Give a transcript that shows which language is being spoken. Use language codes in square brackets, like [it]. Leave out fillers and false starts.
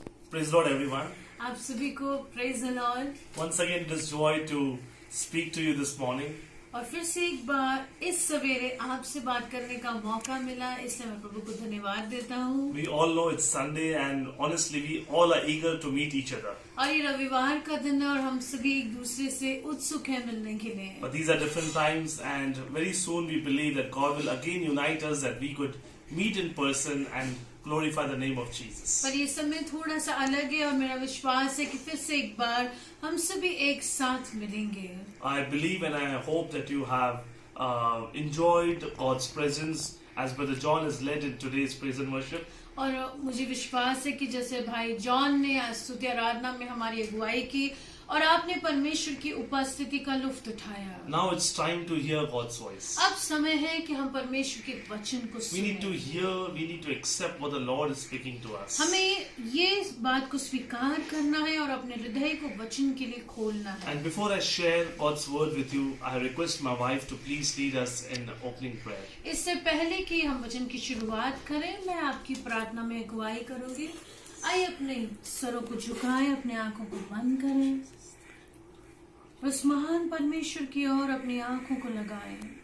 [en] Praise the Lord, everyone. [hi] आप सभी को [en] Praise the lord. Once again, it is joy to speak to you this morning. [hi] और फिर से एक बार इस सवेरे आपसे बात करने का मौका मिला, इसलिए मैं प्रभु को धन्यवाद देता हूँ। [en] We all know it's Sunday, and honestly, we all are eager to meet each other. [hi] और ये रविवार का दिन है और हम सभी एक दूसरे से उत्सुक हैं मिलने के लिए। [en] But these are different times, and very soon we believe that God will again unite us, that we could meet in person and glorify the name of Jesus. [hi] पर ये समय थोड़ा सा अलग है और मेरा विश्वास है कि फिर से एक बार हम सभी एक साथ मिलेंगे। [en] I believe and I hope that you have enjoyed God's presence as Brother John has led in today's praise and worship. [hi] और मुझे विश्वास है कि जैसे भाई जॉन ने आज स्तुति आराधना में हमारी अगुवाई की और आपने परमेश्वर की उपस्थिति का लुत्फ उठाया। [en] Now it's time to hear God's voice. [hi] अब समय है कि हम परमेश्वर के वचन को [en] We need to [hi] सुनें। [en] hear, we need to accept what the Lord is speaking to us. [hi] हमें ये बात को स्वीकार करना है और अपने हृदय को वचन के लिए खोलना है। [en] And before I share God's word with you, I request my wife to please lead us in opening prayer. [hi] इससे पहले कि हम वचन की शुरुआत करें, मैं आपकी प्रार्थना में अगुवाई करूंगी। आइए अपने सरों को झुकाएं, अपने आंखों को बंद करें, उस महान परमेश्वर की ओर अपनी आंखों को लगाएं।